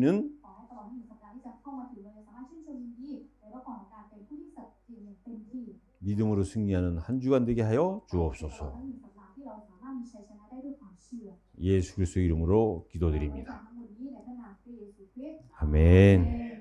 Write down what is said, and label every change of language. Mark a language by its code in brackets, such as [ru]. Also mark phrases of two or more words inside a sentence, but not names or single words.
[th] ขอให้ตลอดหนึ่งสัปดาห์ที่จะเข้ามาถึงเราสามารถชื่นชมยินดีในพระพรของการเป็นผู้ที่สัตย์จริงอย่างเต็มที่ [ko] 믿음으로 승리하는 한 주간 되게 하여 [th] ตลอด [ko] 주옵소서. [th] ทั้งหนึ่งสัปดาห์ที่เราสามารถมีชัยชนะได้ด้วยความเชื่อ [ko] 예수 그리스도 이름으로 [th] ขอให้ [ko] 기도드립니다. [th] ทั้งหมดนี้ในพระนามพระเยซูคริสต์ [ko] 아멘.